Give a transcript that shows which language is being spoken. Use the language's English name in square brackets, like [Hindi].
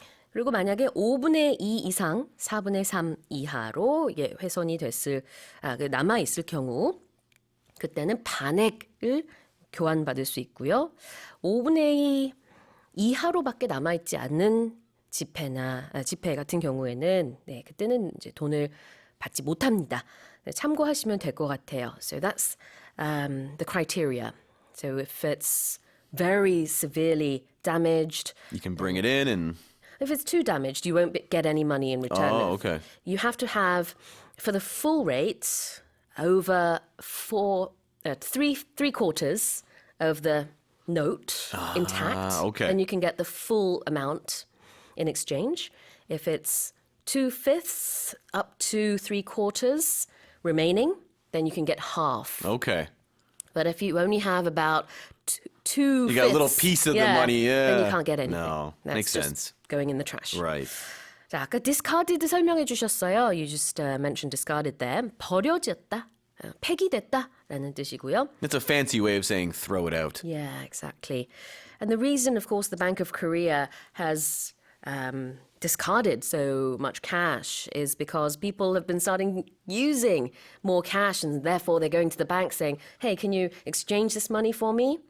[Korean] 그리고 만약에 5분의 2 이상, 4분의 3 이하로 이게 훼손이 남아있을 경우 그때는 반액을 교환받을 수 있고요. 5분의 2 이하로밖에 남아있지 않는 지폐 같은 경우에는 그때는 이제 돈을 받지 못합니다. 참고하시면 될 것 같아요. [English] So that's the criteria. So if it's very severely damaged, You can bring it in and... if it's too damaged, you won't get any money in return. Oh, okay. You have to have, for the full rate, over three quarters of the note intact. okay. And you can get the full amount in exchange. If it's 2/5 up to 3/4 remaining, then you can get half. Okay. But if you only have about two, You got a little piece of the money, then you can't get anything. No, That's makes just sense. going in the trash. Right. [Korean] 자, 아까 discarded 설명해 주셨어요. [English] You just mentioned discarded there. [Korean] 버려졌다, 폐기됐다라는 뜻이고요. [English] It's a fancy way of saying throw it out. Yeah, exactly. And the reason, of course, the Bank of Korea has discarded so much cash is because people have been starting using more cash and therefore they're going to the bank saying, hey, can you exchange this money for me?